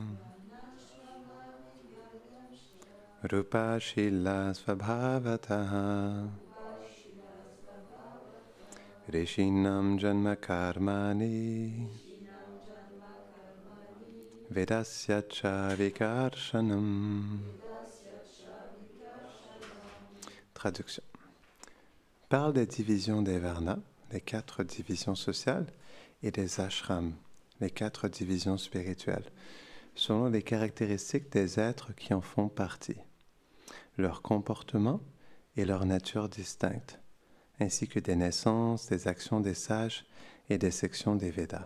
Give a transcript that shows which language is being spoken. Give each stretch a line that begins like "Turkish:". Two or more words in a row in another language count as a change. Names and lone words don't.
Sanskrit: Rupa Shila Svabhavataha Rishinam Janma Karmani Vedasya Cha Vikarshanam.
French: Traduction. Parle des divisions des Varnas, les 4 divisions sociales, et des ashrams, les 4 divisions spirituelles, selon les caractéristiques des êtres qui en font partie, leur comportement et leur nature distincte, ainsi que des naissances, des actions des sages et des sections des Védas.